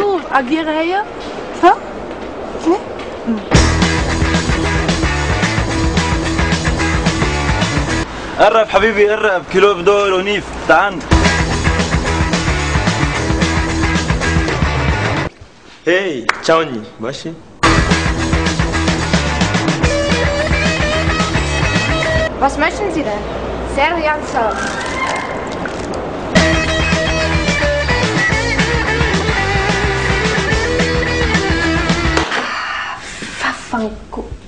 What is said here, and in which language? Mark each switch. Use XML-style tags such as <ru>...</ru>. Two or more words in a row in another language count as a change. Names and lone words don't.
<ar>عالجيرة هي؟ ها؟ هنا؟ قرب حبيبي قرب، كيلو بدور ونيف، تعال.</ar> <pl>Hej, ciao Ni, właśnie?</pl> <de>Was möchten Sie denn? Serienso.</de> <it>Vaffanculo.</it>